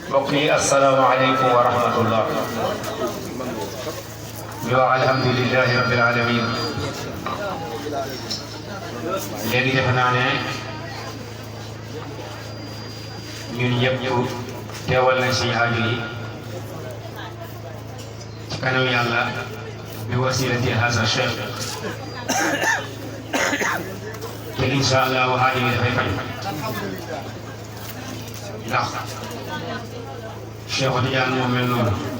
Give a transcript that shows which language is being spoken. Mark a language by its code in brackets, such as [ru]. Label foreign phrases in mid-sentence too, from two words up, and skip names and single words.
[ar] بقي السلام عليكم ورحمة الله. الحمد لله رب العالمين. [wo] léegi defe naa ne ñun ñëpp teewal nañ suñu aajo yi ci kanam yàlla bi wasilati hasa cheikh te incha allah aajo yi dafay faj ndax Cheikh Tidiane moo mel noonu